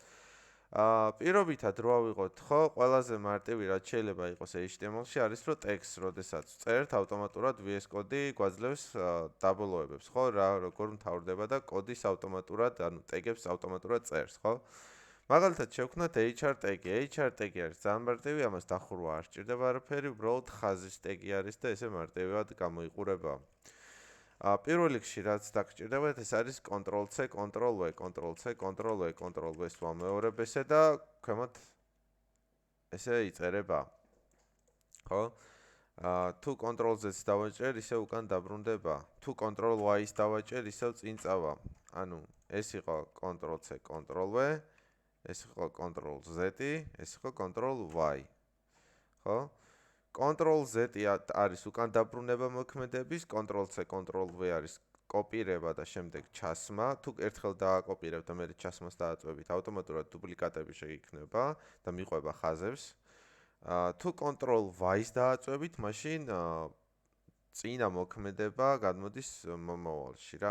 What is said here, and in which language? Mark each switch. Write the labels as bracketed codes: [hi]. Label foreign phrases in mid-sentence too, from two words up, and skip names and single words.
[ka] პირობითად რო ავიღოთ, ხო, ყველაზე მარტივი რაც შეიძლება იყოს HTML-ში არის რომ ტექსტს როდესაც წერთ ავტომატურად VS Code გვაძლევს დაბოლოებებს, ხო, რა როგორ მთავრდება და კოდის ავტომატურად, ანუ ტეგებს ავტომატურად წერს, ხო? მაგალითად შევქნათ HR ტეგი. HR ტეგი არის ძალიან მარტივი, ამას დახურვა არ სჭირდება არაფერი, უბრალოდ ხაზის ტეგი არის და ესე მარტივად გამოიყურება. პირველ რიგში რაც დაგჭირდებათ ეს არის Ctrl+C, Ctrl+V, Ctrl+C, Ctrl+V, Ctrl+V-ს ვამეორებ ესე და ქვემოთ ესე იწერება. ხო? თუ Ctrl+Z-ს დავაჭერ, ისე უკან დაბრუნდება. თუ Ctrl+Y-ს დავაჭერ, ისევ წინ წავა. ანუ ეს იყო Ctrl+C, Ctrl+V, ეს იყო Ctrl+Z, ეს იყო Ctrl+Y. ხო? Ctrl+Z არის უკან დაბრუნება მოქმედების, Ctrl+C, Ctrl+V არის კოპირება და შემდეგ ჩასმა. თუ ერთხელ დააკოპირებთ და μετά ჩასმას დააწვევით, ავტომატურად დუპლიკატები შეიქმნება და მიყვება ხაზებს. თუ Ctrl+Y-ს დააწვევით, მაშინ წინა მოქმედება გადმოდის მომავალში რა.